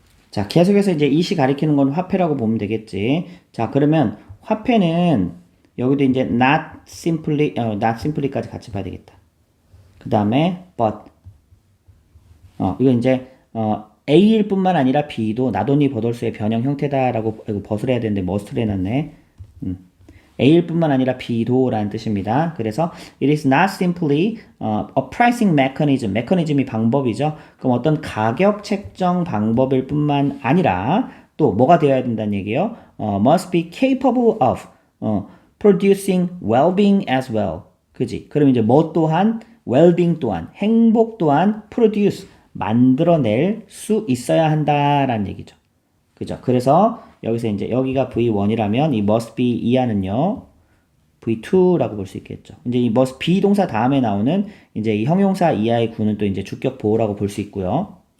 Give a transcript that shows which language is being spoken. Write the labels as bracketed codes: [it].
[ko] 자, 계속해서 이제 이시 가리키는 건 화폐라고 보면 되겠지. 자, 그러면 화폐는 여기도 이제 [en] not simply [ko] 까지 같이 봐야 되겠다. 그 다음에 but 이거 이제 A일 뿐만 아니라 B도 나돈이 버돌수의 변형 형태다라고 이거 벗을 해야 되는데 must를 해놨네. A일 뿐만 아니라 B도 라는 뜻입니다. 그래서 [en] it is not simply a pricing mechanism. [ko] 메커니즘이 방법이죠. 그럼 어떤 가격 책정 방법일 뿐만 아니라 또 뭐가 되어야 된다는 얘기예요? [en] must be capable of producing well-being as well. [ko] 그지? 그럼 이제 뭐 또한 well-being 또한 행복 또한 produce 만들어낼 수 있어야 한다라는 얘기죠. 그죠? 그래서 여기서 이제 여기가 V1이라면 이 must be 이하는요 V2라고 볼 수 있겠죠. 이제 이 must be 동사 다음에 나오는 이제 이 형용사 이하의 구는 또 이제 주격 보호라고 볼 수 있고요.